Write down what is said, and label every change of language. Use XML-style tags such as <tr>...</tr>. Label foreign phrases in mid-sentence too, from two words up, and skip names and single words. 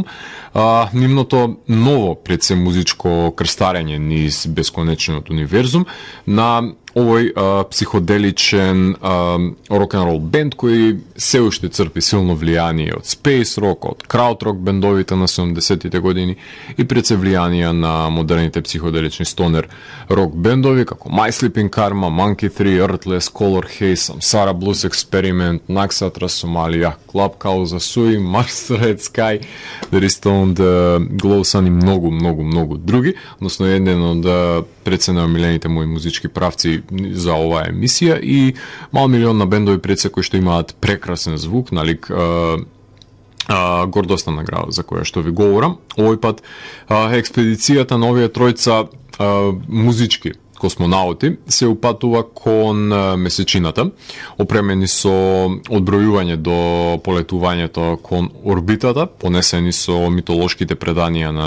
<mk>Нивното ново пред се музичко крстарење низ бесконечниот универзум на овој психоделичен рок-н-рол бенд кој се уште црпи силно влијание од</mk> <en>space rock,</en> <mk>од крауд-рок бендовите на 70-тите години и пред се влијание на модерните психоделични стонер рок бендови како My Sleeping Karma, Monkey 3, Earthless, Color Haze, Samsara Blues Experiment, Naxatra, Somalia, Club Causa Sui, Mars Red Sky, The Restoned, Glow Sun и многу други, односно еден од пред се наомилените мои музички правци за оваа емисија и мал милион на бендови пред се кои што имаат прекрасен звук, налик гордоста на градот за која што ви говорам. Овој пат експедицијата на овие тројца музички космонаути се упатува кон месечината, опремени со одбројување до полетувањето кон орбитата, понесени со митолошките преданија на</mk>